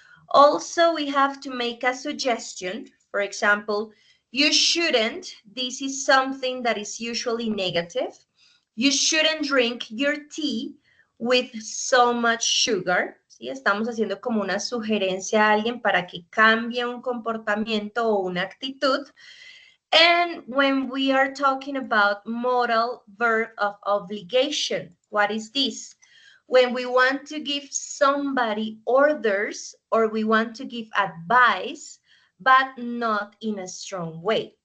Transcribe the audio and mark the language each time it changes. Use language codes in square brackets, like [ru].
[en] Also, we have to make a suggestion. For example, you shouldn't, this is something that is usually negative. You shouldn't drink your tea with so much sugar. [es] ¿Sí? Estamos haciendo como una sugerencia a alguien para que cambie un comportamiento o una actitud. [en] And when we are talking about modal verb of obligation, what is this? when we want to give somebody orders or we want to give advice, but not in a strong way.